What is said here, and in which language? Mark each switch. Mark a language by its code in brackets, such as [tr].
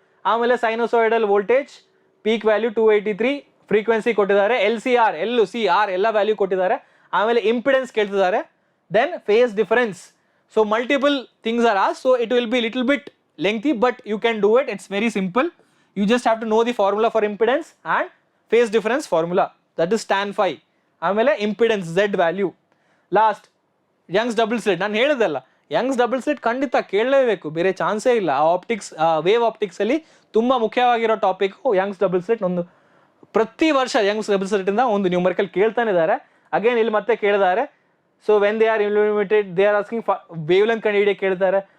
[kn] ಆಮೇಲೆ sinusoidal voltage, peak value 283, frequency ಕೊಟ್ಟಿದ್ದಾರೆ, LCR, LCR ಎಲ್ಲ ವ್ಯಾಲ್ಯೂ ಕೊಟ್ಟಿದ್ದಾರೆ. ಆಮೇಲೆ ಇಂಪಿಡೆನ್ಸ್ ಕೇಳ್ತಿದ್ದಾರೆ, [en] Then phase difference. So multiple things are asked, so it will be little bit lengthy, but you can do it. It's very simple. You just have to know the formula for impedance and phase difference formula, that is tan phi. [kn] ಆಮೇಲೆ impedance Z value. Last Young's double slit. ನಾನು ಹೇಳಿದಲ್ಲ, Young's double slit ಖಂಡಿತ ಕೇಳಲೇಬೇಕು, ಬೇರೆ ಚಾನ್ಸೇ ಇಲ್ಲ. ಆ optics, wave optics ಅಲ್ಲಿ ತುಂಬಾ ಮುಖ್ಯವಾಗಿರೋ ಟಾಪಿಕ್ ಯಂಗ್ಸ್ ಡಬಲ್ ಸ್ಲಿಟ್. ಒಂದು ಪ್ರತಿ ವರ್ಷ ಯಂಗ್ಸ್ ಡಬಲ್ ಸ್ಲಿಟ್ ಇಂದ ಒಂದು ನ್ಯೂಮರಿಕಲ್ ಕೇಳ್ತಾನೆ ಇದ್ದಾರೆ. ಅಗೇನ್ ಇಲ್ಲಿ ಮತ್ತೆ ಕೇಳಿದ್ದಾರೆ. [en] so when they are illuminated they are asking wavelength [kn] ಕಂಡುಹಿಡಿಯಕ್ಕೆ ಕೇಳ್ತಾರೆ.